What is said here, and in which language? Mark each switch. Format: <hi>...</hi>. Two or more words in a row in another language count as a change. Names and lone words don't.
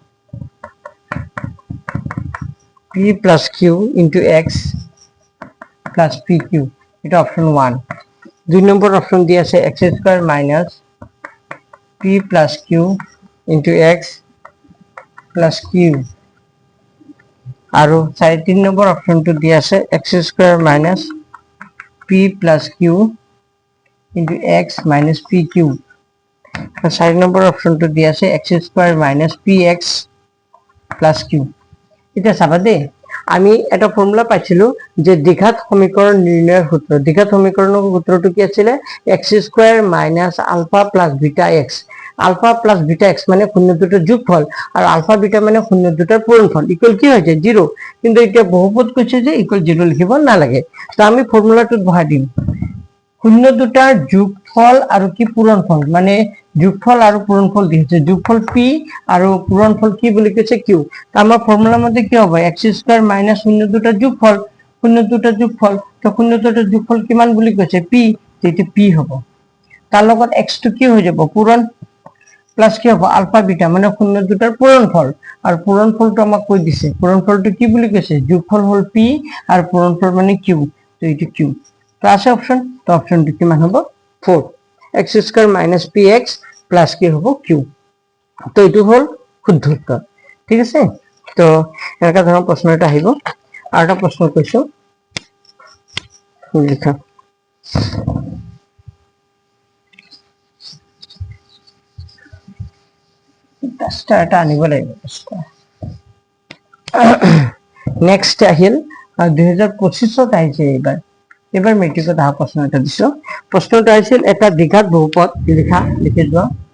<as>p প্লাছ q ইনটু x প্লাছ pq এটা অপশন 1 2 নম্বৰ অপশন দি আছে x² মাইনাছ p প্লাছ q ইনটু x প্লাছ q আৰু 3 নম্বৰ অপশনটো দি আছে x² মাইনাছ p প্লাছ q ইনটু x মাইনাছ pq 4 নম্বৰ অপশনটো দি আছে x² মাইনাছ px প্লাছ q এটা চাবা দে আমি এটা ফর্মুলা পাইছিলো যে</as> <bn>দ্বিঘাত সমীকরণ নির্ণয়ের সূত্র</bn> <as>দ্বিঘাত সমীকরণের সূত্রটো কি আছিল x² মাইনাস আলফা প্লাস বিটা x আলফা প্লাস বিটা x মানে শূন্য দুটার যোগফল আর আলফা বিটা মানে শূন্য দুটার পূরণফল ইকুয়াল কি হয়েছে 0 কিন্তু এটা বহুপদ কইছে যে ইকুয়াল 0 লিখিব না লাগে তো আমি ফর্মুলাটো বহাই দিম শূন্য দুটার যোগফল আর কি পূরণফল মানে যোগফল আর পূরণফল দিয়েছে যোগফল p আর পূরণফল কি বলি কেছে q তো আমার ফর্মুলার মধ্যে কি হবে x² মাইনাস শূন্য দুটার যোগফল তো শূন্য দুটার যোগফল কিমান বলি কেছে p তো এটা p হবে তার লগত x তো কি হয়ে যাব পূরণ প্লাস কি হবে আলফা বিটা মানে শূন্য দুটার পূরণফল আর পূরণফলটো আমাক কই দিছে পূরণফলটো কি বলি কেছে যোগফল হল p আর পূরণফল মানে q তো এটা q তো আছে অপশন তো অপশনটো কিমান হ'ব 4 x² মাইনাস px প্লাস কি হ'ব q তো এটো হল শুদ্ধ উত্তৰ ঠিক আছে তো এনেকা ধৰণৰ প্ৰশ্ন এটা আহিব আৰু এটা প্ৰশ্ন কৈছো লিখা ডাস্টাৰটা আনিব লাগিব নেক্সট আহিল 2025 আহিছে এবাৰ মেট্ৰিকত অহা প্ৰশ্ন এটা দিছো প্ৰশ্নটো আহিছিল এটা দ্বিঘাত বহুপদ লিখি যোৱা</as>